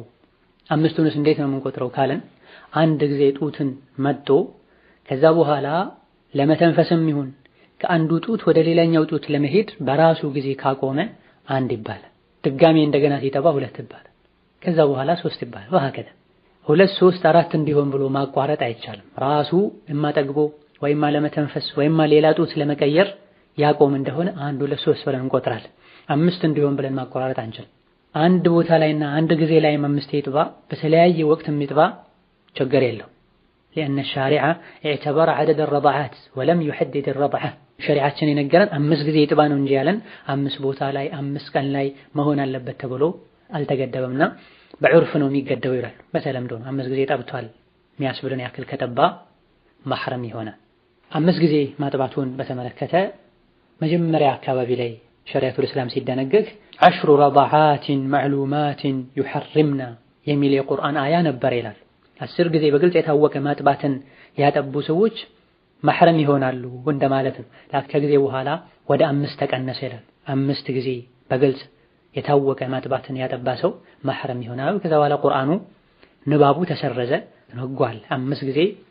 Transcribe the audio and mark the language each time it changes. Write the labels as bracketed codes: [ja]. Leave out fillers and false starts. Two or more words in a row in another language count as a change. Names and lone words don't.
[am] 5ቱንስ እንዴት ነው የምንቆጥረው ካለን አንድ ጊዜ ጡትን መጥቶ ከዛ በኋላ ለመተንፈስም ይሁን ከአንዱ ጡት ወደ ሌላኛው ጡት ለመሄድ በራሱ ጊዜ ካቆመ 1 ይባላል። ድጋሜ እንደገና ሲጠባ 2 ይባላል። ከዛ በኋላ 3 ይባላል። ወሃከዛ 2 3 4 እንዲሆን ብሎ ማቋረጥ አይቻልም። ራሱ የማጠግቦ ወይም ለመተንፈስ ወይም ሌላ ጡት ለመቀየር ያቆም እንደሆነ 1 2 3 ብለን እንቆጥራለን። 5 እንዲሆን ብለን ማቋረጥ አንችልም። አንድ ቦታ ላይና አንድ ጊዜ ላይ 5 ይጥባ በተለያየ ወቅት የሚጥባ ችግር የለው። [ar] لأن الشارع اعتبر عدد الرضعات ولم يحدد الرضعة [am] ሸሪዓችን የነገረን 5 ጊዜ ይጥባ ነው እንጂ ያለን 5 ቦታ ላይ 5 ቀን ላይ መሆን አለበት ተብሎ አልተገደበምና በዑርፍ ነው የሚገደበው ይላል። በተለምዶ 5 ጊዜ ጠብቷል የሚያስብልን ያክል ከጠባ መህረም ይሆናል። 5 ጊዜ ማጥባቱን በተመለከተ መጀመሪያ አካባቢ ላይ ሸሪዓቱል እስላም ሲደነገግ 10 ረضعات [ar] معلومات يحرمنا [am] የሚል የቁርአን አያ ነበር ይላል። 10 ጊዜ በግልጽ የታወቀ ማጥባትን ያጠቡ ሰዎች መህረም ይሆናሉ እንደማለት ነው። ከጊዜ በኋላ ወደ 5 ተቀነሰ ይላል። 5 ጊዜ በግልጽ የታወቀ ማጥባትን ያጠባ ሰው መህረም ይሆናል። ከዛ በኋላ ቁርአኑ ንባቡ ተሰረዘ፣ ህጓል 5 ጊዜ